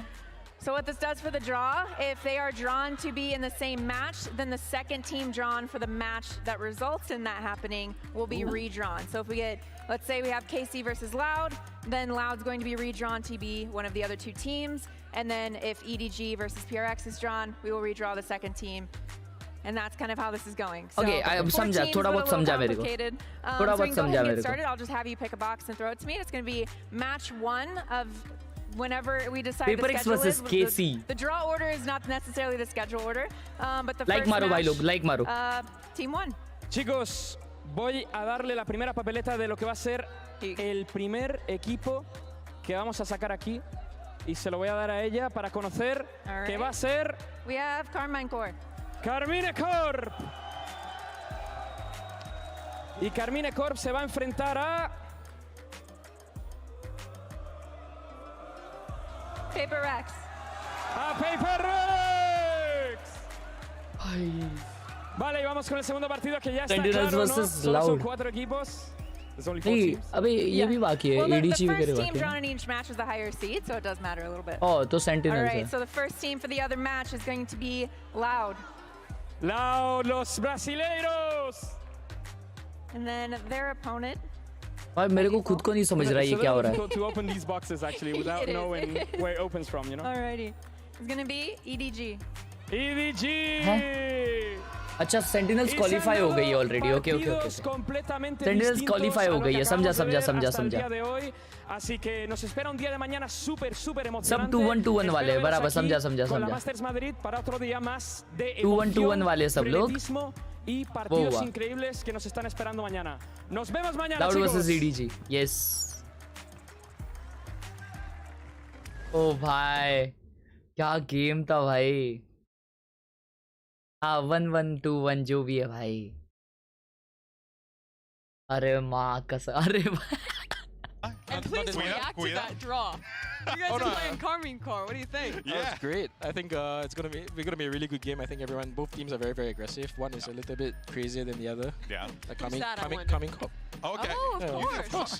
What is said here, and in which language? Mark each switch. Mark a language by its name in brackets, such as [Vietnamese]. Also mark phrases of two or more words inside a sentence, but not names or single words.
[English] So what this does for the draw, if they are drawn to be in the same match, then the second team drawn for the match that results in that happening will be redrawn. So if we get, let's say we have KC versus Loud, then Loud's going to be redrawn to be one of the other two teams. And then if EDG versus PRX is drawn, we will redraw the second team. And that's kind of how this is going. So Okay, I four [Hindi] समझा, [English] teams, [Hindi] थोड़ा [English] but a [Hindi] बहुत [English] little [Hindi] समझा मेरे को. [English] complicated. [Hindi] थोड़ा [English] So we [Hindi] बहुत [English] can go [Hindi] समझा [English] ahead and [Hindi] मेरे [English] get [Hindi] को. [English] started. I'll just have you pick a box and throw it to me. It's going to be match 1 of whenever we decide the PRX schedule versus is. KC. The draw order is not necessarily the schedule order, but the Like first [Hindi] मारो भाई [English] match, [Hindi] लोग, like मारो. [English] Team 1. [Spanish] Chicos, voy a darle la primera papeleta de lo que va a ser el primer equipo que vamos a sacar aquí. Y se lo voy a dar a ella para conocer [English] All [Spanish] que [English] right. [Spanish] va a ser [English] We have Carmine Corp. Carmine Corp. [Spanish] Y Carmine Corp se va a enfrentar a PRX. A PRX. Vale, y vamos con el segundo partido que ya está [English] Sentinels [Spanish] claro, ¿no? [English] versus [Spanish] Solo son [English] Loud. [Spanish] 4 equipos. [English] There's only 4 [Hindi] नहीं [English] teams. [Hindi] अबे ये भी बाकी है [English] Well, the [Hindi] EDG भी [English] first [Hindi] करेगा [English] team [Hindi] क्या [English] drawn in each match is the higher seed, so it does matter a little bit. [Hindi] Oh, तो All Sentinels [English] right, [Hindi] है [English] so the first team for the other match is going to be Loud. [Spanish] Loud, los brasileiros. [English] And then their opponent. [Hindi] भाई मेरे को खुद को नहीं समझ रहा है ये क्या हो रहा है [English] It's to open these boxes actually without It is. knowing where it opens from, you know. Alrighty. It's going to be EDG. EDG. [Hindi] अच्छा सेंटिनल्स क्वालिफाई हो गई है [English] already OK OK OK [Hindi] सेंटिनल्स क्वालिफाई हो गई है समझा समझा समझा समझा [Spanish] Así que nos espera un día de mañana súper [Hindi] सब [Spanish] emocionante. [Hindi] 2-1-2-1 वाले हैं बराबर समझा समझा [Spanish] Con la [Hindi] समझा [Spanish] Masters Madrid para otro día más de [Hindi] 2-1-2-1 वाले सब लोग [Spanish] atletismo y partidos Boa. increíbles que nos están esperando mañana. Nos vemos mañana, Loud chicos. [Hindi] versus EDG yes ओ भाई क्या गेम था भाई हाँ 1-1-2-1 जो भी है भाई अरे माँ कसम अरे [English] And please react to that draw. You guys are playing Carmine Core. What do you think? Yeah, it's great. I think we're gonna be a really good game. I think both teams are very, very aggressive. One is a little bit crazier than the other. Yeah. Like Who's that, I wonder? coming Cop. Okay. Oh, Of course.